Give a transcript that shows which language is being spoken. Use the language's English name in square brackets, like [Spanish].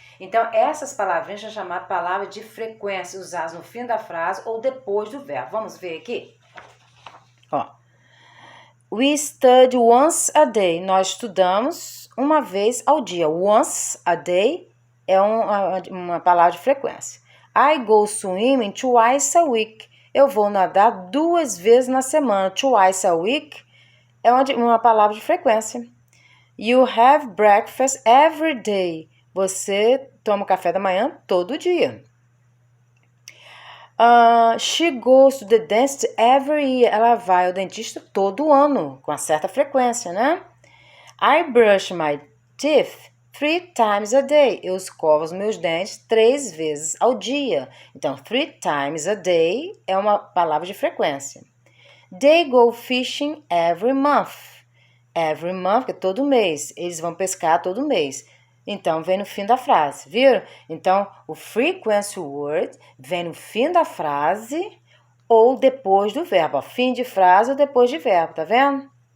[Portuguese] Então, essas palavrinhas são chamadas palavras de frequência, usadas no fim da frase ou depois do verbo. Vamos ver aqui? Ó. [English] We study once a day. [Portuguese] Nós estudamos uma vez ao dia. Once a day é uma palavra de frequência. [English] I go swimming twice a week. [Portuguese] Eu vou nadar 2 vezes na semana. Twice a week é uma palavra de frequência. [English] You have breakfast every day. [Portuguese] Você toma café da manhã todo dia. [English] She goes to the dentist every year. [Portuguese] Ela vai ao dentista todo ano, com uma certa frequência, né? [English] I brush my teeth 3 times a day. [Portuguese] Eu escovo os meus dentes 3 vezes ao dia. Então, 3 times a day é uma palavra de frequência. [English] They go fishing every month. [Portuguese] Every month, que é todo mês. Eles vão pescar todo mês. Então, vem no fim da frase, viram? Então, o frequency word vem no fim da frase ou depois do verbo. Fim de frase ou depois de verbo, tá vendo?